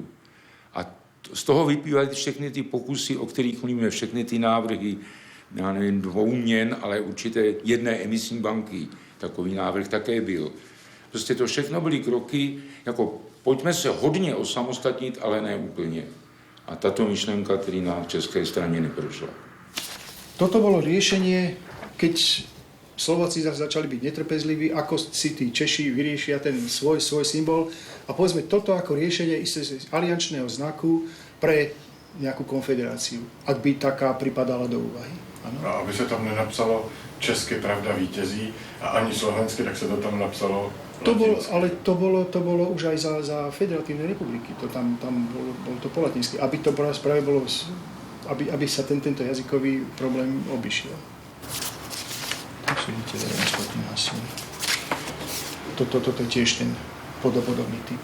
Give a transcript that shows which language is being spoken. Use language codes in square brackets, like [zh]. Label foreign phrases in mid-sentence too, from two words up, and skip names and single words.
[cs] A z toho vyplývají všechny ty pokusy, o kterých mluvíme, všechny ty návrhy, já nevím, 2 měn, ale určité jedné emisní banky. Takový návrh také byl. Prostě to všechno byly kroky, jako pojďme se hodně osamostatnit, ale ne úplně. A tato myšlenka, který na české straně neprošla. [sk] Toto bolo riešenie, keď Slováci začali byť netrpezliví, ako si tí Češi vyriešia ten svoj symbol. A povedzme, toto ako riešenie isté aliančného znaku pre nejakú konfederáciu, ak by taká pripadala do úvahy. [cs] Ano? A aby se tam nenapsalo česky pravda vítězí a ani slovensky, tak se to tam napsalo [sk] to bolo už aj za Federatívne republiky. To tam bolo to po latinsky. Aby to práve bolo, aby sa tento jazykový problém obišiel. Toto je tiež ten podobný typ.